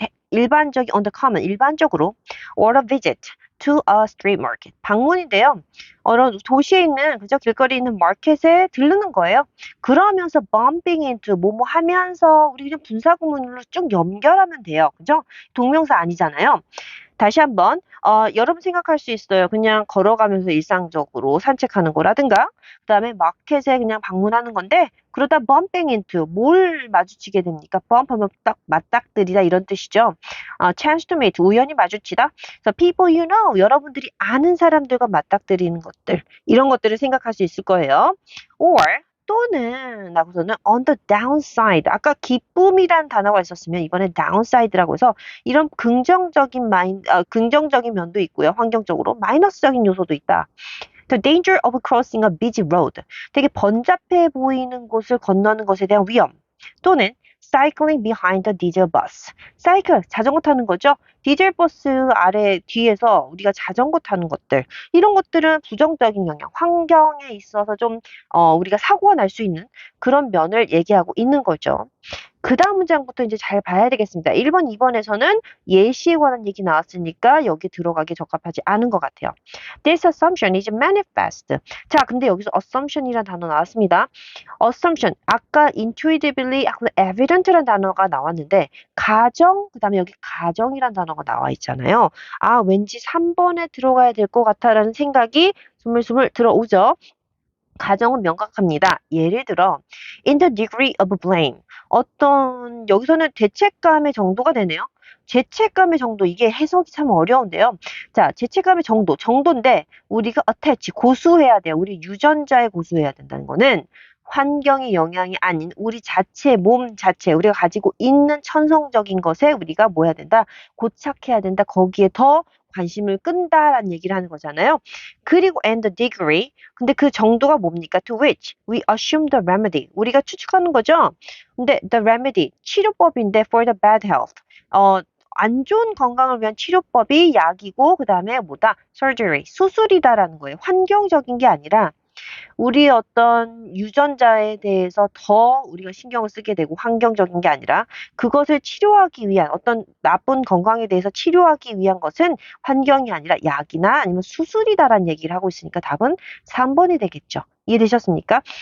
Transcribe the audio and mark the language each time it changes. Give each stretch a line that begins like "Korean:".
Korean: 일반적인
English: on the common,
Korean: 일반적으로
English: or a visit to a street market.
Korean: 방문인데요. 도시에 있는, 그죠? 길거리에 있는 마켓에 들르는 거예요. 그러면서
English: bumping into,
Korean: 뭐뭐 하면서, 우리 그냥 분사구문으로 쭉 연결하면 돼요. 그죠? 동명사 아니잖아요. 다시 한번 여러분 생각할 수 있어요. 그냥 걸어가면서 일상적으로 산책하는 거라든가 그다음에 마켓에 그냥 방문하는 건데 그러다
English: bumping into
Korean: 뭘 마주치게 됩니까? bump 하면 딱 맞닥뜨리다 이런 뜻이죠.
English: chance to meet
Korean: 우연히 마주치다. 그래서
English: people you know
Korean: 여러분들이 아는 사람들과 맞닥뜨리는 것들 이런 것들을 생각할 수 있을 거예요. or 또는 라고서는
English: on the downside
Korean: 아까 기쁨이란 단어가 있었으면 이번엔 downside라고 해서 이런 긍정적인 면도 있고요. 환경적으로 마이너스적인 요소도 있다.
English: The danger of crossing a busy road.
Korean: 되게 번잡해 보이는 곳을 건너는 것에 대한 위험. 또는
English: cycling behind a diesel bus.
Korean: 사이클, 자전거 타는 거죠. 디젤버스 아래 뒤에서 우리가 자전거 타는 것들, 이런 것들은 부정적인 영향, 환경에 있어서 좀 우리가 사고가 날 수 있는 그런 면을 얘기하고 있는 거죠. 그 다음 문장부터 이제 잘 봐야 되겠습니다. 1번, 2번에서는 예시에 관한 얘기 나왔으니까 여기 들어가기 적합하지 않은 것 같아요.
English: This assumption is manifest.
Korean: 자, 근데 여기서 assumption이라는 단어 나왔습니다. assumption, 아까 intuitively 하고 evident라는 단어가 나왔는데 가정, 그 다음에 여기 가정이라는 단어가 나와 있잖아요. 아, 왠지 3번에 들어가야 될 것 같다라는 생각이 스물스물 들어오죠. 가정은 명확합니다.
English: 예를 들어 in the degree of blame.
Korean: 어떤 여기서는 죄책감의 정도가 되네요. 죄책감의 정도 이게 해석이 참 어려운데요. 자, 죄책감의 정도인데 우리가 attach 고수해야 돼요. 우리 유전자에 고수해야 된다는 거는 환경의 영향이 아닌 우리 자체 몸 자체 우리가 가지고 있는 천성적인 것에 우리가 뭐 해야 된다? 고착해야 된다. 거기에 더 관심을 끈다라는 얘기를 하는 거잖아요. 그리고
English: and the degree
Korean: 근데 그 정도가 뭡니까?
English: To which we assume the remedy.
Korean: 우리가 추측하는 거죠. 근데 the remedy, 치료법인데
English: for the bad health.
Korean: 안 좋은 건강을 위한 치료법이 약이고 그다음에 뭐다? surgery, 수술이다라는 거예요. 환경적인 게 아니라 우리 어떤 유전자에 대해서 더 우리가 신경을 쓰게 되고 환경적인 게 아니라 그것을 치료하기 위한 어떤 나쁜 건강에 대해서 치료하기 위한 것은 환경이 아니라 약이나 아니면 수술이다라는 얘기를 하고 있으니까 답은 3번이 되겠죠. 이해되셨습니까?